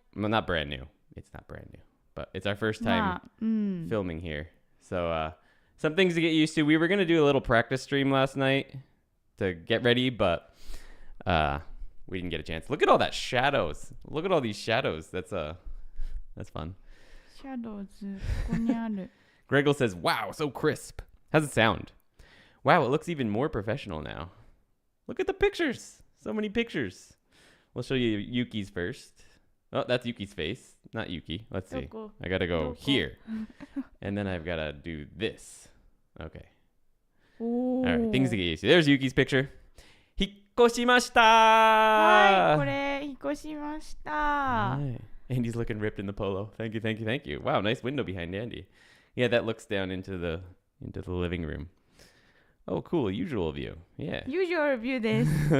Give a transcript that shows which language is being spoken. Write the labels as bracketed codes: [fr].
[en] Well, not brand new. It's not brand new. But it's our first time filming here. So some things to get used to. We were going to do a little practice stream last night to get ready, but we didn't get a chance. Look at all that shadows. Look at all these shadows. That's fun. [ja] Shadows ここにある。 [en] Gregor says, wow, so crisp. How's it sound? Wow, it looks even more professional now. Look at the pictures. So many pictures. We'll show you Yuki's first. Oh, that's Yuki's face. Not Yuki. Let's see. I got to go here. And then I've got to do this. Okay. All right, things to get used to. There's Yuki's picture. [ja] 引っ越しました。はい、これ引っ越しました。 [en] Andy's looking ripped in the polo. Thank you. Wow, nice window behind Andy. Yeah, that looks down into the living room. Oh, cool. Usual view. Yeah. Usual view です。